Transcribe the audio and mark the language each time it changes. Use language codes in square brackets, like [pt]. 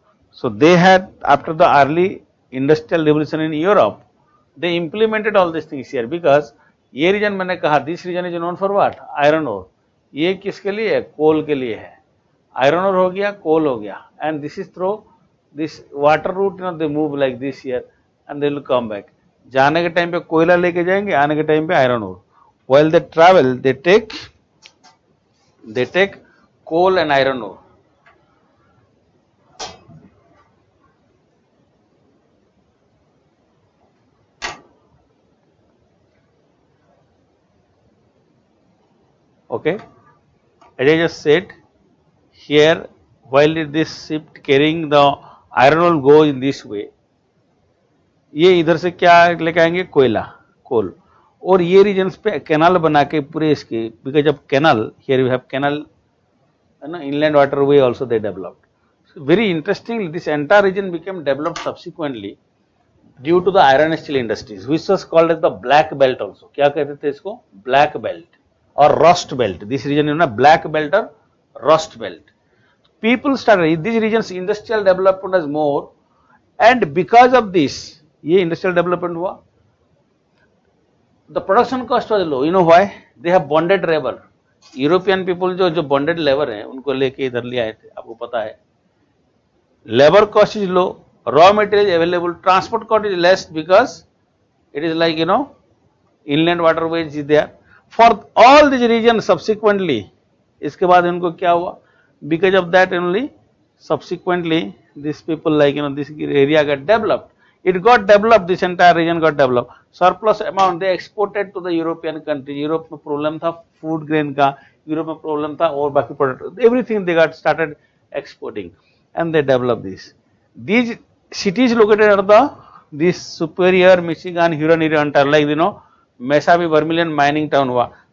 [en] So they had, after the early industrial revolution in Europe, they implemented all these things here, because [hi] ये reason मैंने कहा, [en] this region is known for what? Iron ore. [hi] ये किसके लिए है? कोल के लिए है. Iron ore हो गया, कोल हो गया, [en] and this is through this water route, they move like this here and they will come back. [hi] जाने के टाइम पे कोयला लेके जाएंगे, आने के टाइम पे iron ore. [en] While they travel, they take coal and iron ore. Okay, as I just said, here while this ship carrying the iron ore go in this way, [hi] ये इधर से क्या लेके आएंगे? कोयला, कोल, और ये रीजन्स पे कैनाल बना के पूरे इसके, [en] because of canal, here we have canal, [hi] है ना, [en] inland waterway also they developed. So very interestingly, this entire region became developed subsequently due to the iron steel industries, which was called as the black belt also. [hi] क्या कहते थे इसको? [en] Black belt or rust belt. This region is black belt or rust belt. People started, these regions industrial development was more, and because of this, [hi] ये industrial development हुआ, [en] the production cost was low. You know why? They have bonded labor. [hi] European people जो bonded labour हैं उनको लेके इधर ले आए थे, आपको पता है. [en] Labour cost is low, raw material available, transport cost is less because it is like inland waterways is there for all this region. Subsequently [hi] इसके बाद इनको क्या हुआ? [en] Because of that only subsequently this people like this area get developed. It got developed, this entire region got developed. Surplus amount they exported to the European country. Europe [hi] में problem था food grain का, Europe में problem था और बाकी product, [en] everything they got started exporting, and they developed this. These cities located at this Superior, Michigan, Huron area, like Mesa में Vermilion mining town हुआ.